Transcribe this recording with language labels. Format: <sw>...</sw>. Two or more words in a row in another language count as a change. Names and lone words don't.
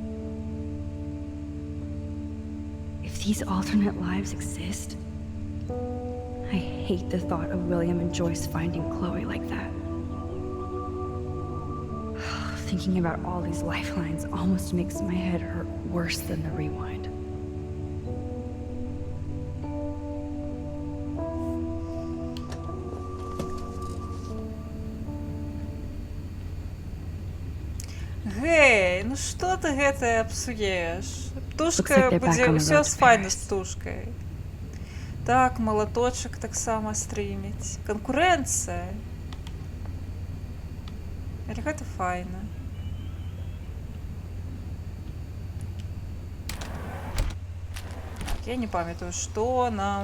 <en>If these alternate lives exist, I hate the thought of William and Joyce finding Chloe like that. Thinking about all these lifelines almost makes my head hurt worse than the rewind.</en> <be>Гей, ну што ты гэтае псуеш? Птушка</be> <en>Looks like they're back</en> <be>будзе</be> <en>on the</en> <be>ўсё</be> <en>road to</en> <be>файна</be> <en>Paris.</en> <be>з птушкай. Так, малаточак таксама стрыміць. Канкурэнцыя. Але гэта файна. Так, я не памятаю, што нам...</be>